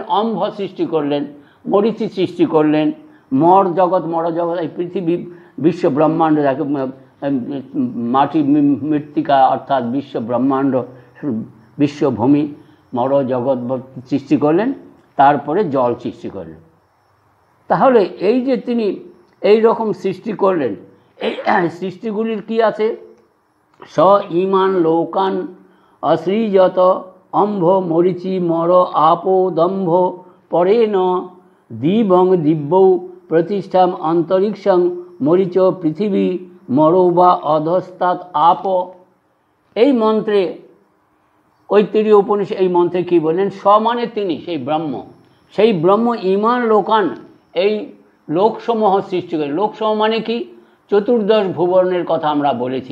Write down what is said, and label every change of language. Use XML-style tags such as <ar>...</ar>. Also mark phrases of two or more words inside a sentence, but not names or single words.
<bn>অম্ভ সৃষ্টি করলেন, মরীচি সৃষ্টি করলেন, মর জগৎ, মর জগৎ, এই পৃথিবী, বিশ্ব ব্রহ্মাণ্ড, যাকে মাটি মৃত্তিকা অর্থাৎ বিশ্ব ব্রহ্মাণ্ড, বিশ্বভূমি, মর জগৎ সৃষ্টি করলেন, তারপরে জল সৃষ্টি করলেন। তাহলে এই যে তিনি এই রকম সৃষ্টি করলেন, এই সৃষ্টিগুলির কি আছে?</bn> <sa>স ইমান লোকান অসৃজত অম্ভ মরিচি মর আপো দম্ভ পরেণ দিবং দিব্যৌ প্রতিষ্ঠাম অন্তরিক্ষং মরিচ পৃথিবী মরৌ বা অধস্তাৎ আপ।</sa> <bn>এই মন্ত্রে ঐতরেয় উপনিষদ এই মন্ত্রে কী বললেন? স মানে তিনি, সেই ব্রহ্ম, সেই ব্রহ্ম</bn> <sa>ইমান লোকান</sa> <bn>এই লোকসমূহ সৃষ্টি করে। লোকসমূহ মানে কি? চতুর্দশ ভুবনের কথা আমরা বলেছি।</bn>